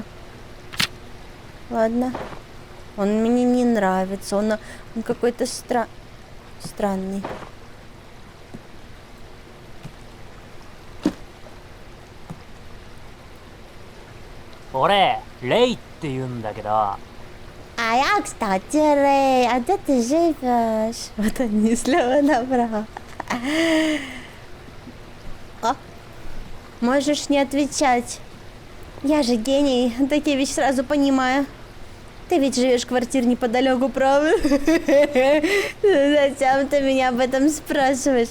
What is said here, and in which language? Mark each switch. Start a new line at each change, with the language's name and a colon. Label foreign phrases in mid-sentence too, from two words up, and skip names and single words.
Russian: Ладно. Он мне не нравится. Он какой-то странный.
Japanese: Оре, Рэй って言うんだけど。
Russian: А я, кстати, Рэй, а где ты живешь? Вот они слева направо. О, можешь не отвечать. Я же гений, такие вещи сразу понимаю. Ты ведь живешь в квартире неподалеку, правда? Зачем ты меня об этом спрашиваешь?